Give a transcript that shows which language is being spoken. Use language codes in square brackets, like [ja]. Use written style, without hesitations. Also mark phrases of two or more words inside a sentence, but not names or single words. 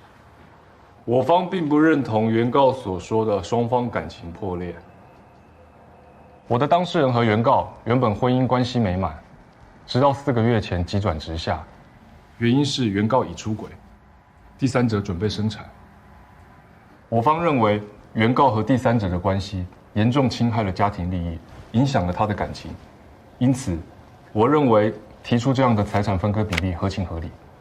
[zh] 我方並不認同原告所說的雙方感情破裂。我的当事人和原告原本婚姻關係美滿，直到4個月前急轉直下，原因是原告已出軌，第三者準備生產。我方認為原告和第三者的關係嚴重侵害了家庭利益，影響了他的感情，因此，我認為提出這樣的財產分割比例合情合理。